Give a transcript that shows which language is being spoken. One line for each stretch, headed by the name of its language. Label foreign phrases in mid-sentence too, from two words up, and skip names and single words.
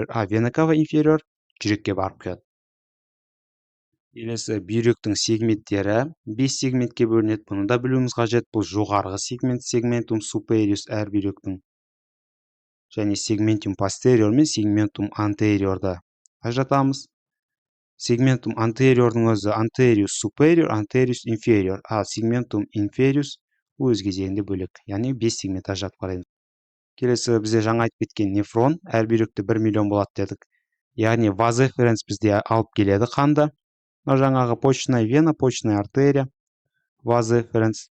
Latin: vena cava inferior
Kazakh: жүрекке барып құяды. Келесі бүйректің сегменттері 5 сегментке бөлінеді. Бұны да білуіміз қажет. Бұл жоғарғы сегмент,
Latin: segmentum superius
Kazakh: әр бүйректің. Және
Latin: segmentum posterior
Kazakh: мен
Latin: segmentum anteriorда
Kazakh: ажыратамыз.
Latin: Segmentum anteriorдың
Kazakh: өзі
Latin: anterius superior, anterius inferior. Segmentum inferius
Kazakh: өз кезегінде бөлек. Яғни 5 сегмент ажыратып қараймыз. Келесі бізде жаңа айтып кеткен нефрон. Әр бүйректе 1 миллион болады дедік. Яғни
Latin: vas efferens
Kazakh: бізде алып келеді қанды.
Russian: Жаңағы почечная вена, почечная артерия,
Latin: vas efferens.